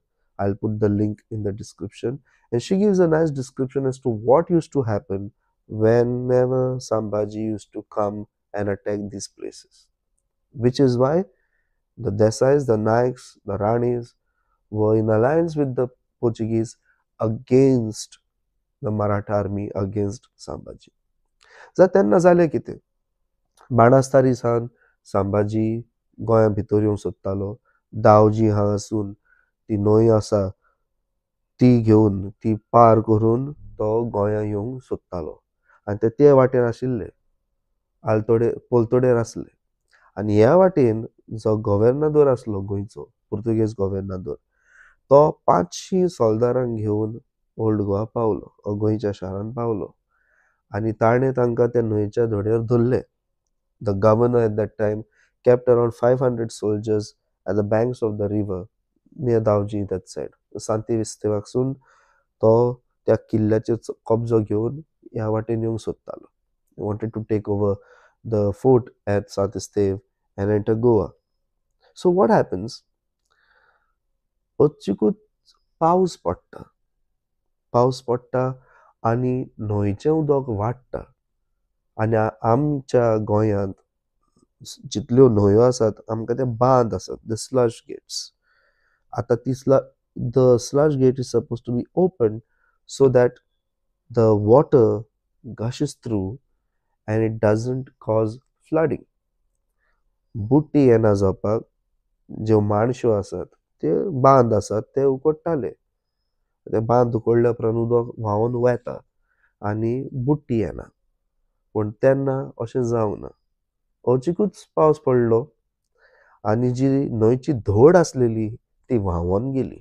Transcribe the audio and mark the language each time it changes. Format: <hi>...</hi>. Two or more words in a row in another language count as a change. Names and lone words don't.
<en>I'll put the link in the description. And she gives a nice description as to what used to happen whenever Sambhaji used to come and attack these places. Which is why the Desais, the Nayaks, the Ranis were in alliance with the Portuguese against the Maratha army, against Sambhaji.</en> <kok>तेन्ना जालें कितें? बाणास्तारी सावन संभाजी गोंया भितर येवंक सोदतालो. दावजी हांगासून ती न्हंय आसा ती घेवन ती पार करून तो गोंया येवंक सोदतालो आनी ते वाटेन आशिल्ले पोलतोडेर आसले. आनी ह्या वाटेन जो गव्हर्नदोर आसलो गोंयचो पुर्तुगेज गव्हर्नदोर तो 500 सोल्दारांक घेवन ओल्ड गोवा पावलो, गोंयच्या शारान पावलो आनी ताणें तांकां त्या न्हंयच्या धड्यार धरले.</kok> <en>The governor at that time kept around 500 soldiers at the banks of the river near Davji that side.</en> <kok>सांती विस्तेवाकसून तो त्या किल्ल्याचेर कब्जो घेवन ह्या वाटेन येवंक सोदतालो. He wanted to take over the fort at Santistev and enter Goa.</kok> <en>So what happens?</en> <kok>अचूकच पावस पडटा आनी न्हंयचें उदक वाडटा आनी आमच्या गोंयांत जितल्यो न्हंयो आसात आमकां ते बांद आसात,</kok> <en>the slush gates. आतां the slush gate is suppose to be open so that the water gushes through and it doesn't cause flooding.</en> <kok>बुट्टी येना जावपाक ज्यो माणश्यो आसात ते बांद आसात ते उकडटाले. ते बांद उकडल्या उपरांत उदक व्हांवून वता आनी बुट्टी येना. पूण तेन्ना अशें जावंक ना. अचूकच पावस पडलो आनी जी न्हंयची धोड आसलेली ती व्हांवून गेली.</kok>